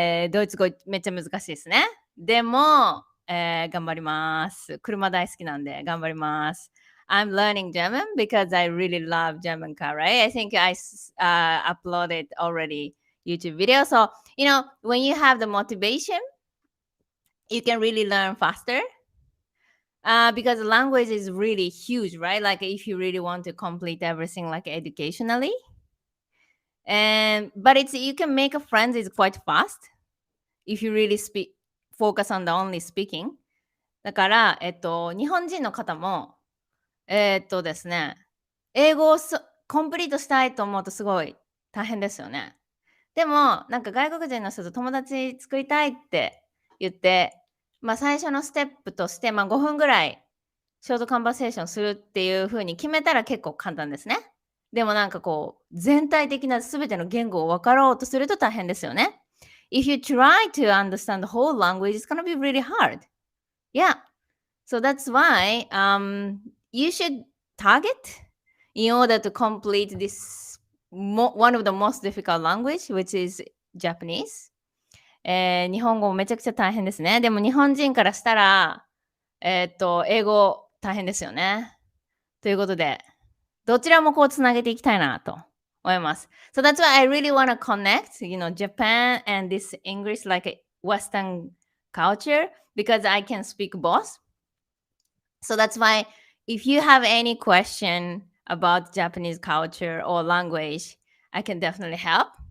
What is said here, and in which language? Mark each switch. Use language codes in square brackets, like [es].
[ja] ドイツ語めっちゃ難しいですね。でも、頑張ります。車大好きなんで頑張ります。 [en] I'm learning German because I really love German car, right? I think I uploaded already YouTube video. So, when you have the motivation, you can really learn faster. Because the language is really huge, right? Like if you really want to complete everything like educationally. But you can make a friend is quite fast if you really focus on the only speaking. [ja] だから、日本人の方も、ですね、英語をコンプリートしたいと思うとすごい大変ですよね。でも、なんか外国人の人と友達作りたいって言って、最初のステップとして、5分ぐらいショートカンバセーションするっていう風に決めたら結構簡単ですね。でもなんかこう、全体的な全ての言語を分かろうとすると大変ですよね。 [en] If you try to understand the whole language, it's gonna be really hard. Yeah. So that's why you should target in order to complete this one of the most difficult language, which is Japanese. [ja] 日本語めちゃくちゃ大変ですね。でも日本人からしたら、英語大変ですよね。ということで、どちらもこうつなげていきたいなと思います。 [en] So that's why I really want to connect, Japan and this English like a Western culture because I can speak both. So that's why if you have any question about Japanese culture or language, I can definitely help.